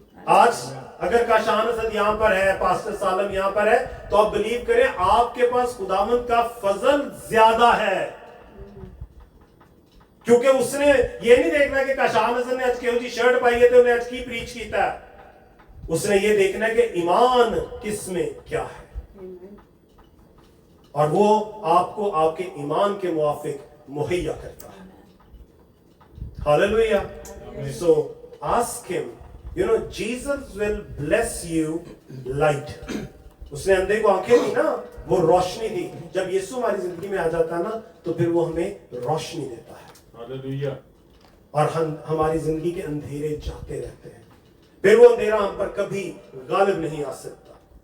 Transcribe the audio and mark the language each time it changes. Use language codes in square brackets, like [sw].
[hi] आज अगर काशान असद यहां पर है, पास्टर सालम यहां पर है, तो आप बिलीव करें आपके पास खुदावंद का फजल ज्यादा है, क्योंकि उसने ये नहीं देखना कि काशान असद ने आज केहू जी शर्ट पाई है तो उन्हें आज की प्रीच कीता है। उसने ये देखना है कि ईमान किसमें क्या है, और वो आपको आपके ईमान के मुआफिक मुहैया करता है। Hallelujah. [en] So ask him, you know, Jesus will bless you light. [hi] उसने अंधे को आंखें दी ना, वो रोशनी दी। जब यीशु हमारी जिंदगी में आ जाता है ना, तो फिर वो हमें रोशनी देता है। हालेलुया। और हम हमारी जिंदगी के अंधेरे जाते रहते हैं, फिर वो अंधेरा हम पर कभी गालिब नहीं आ सकता।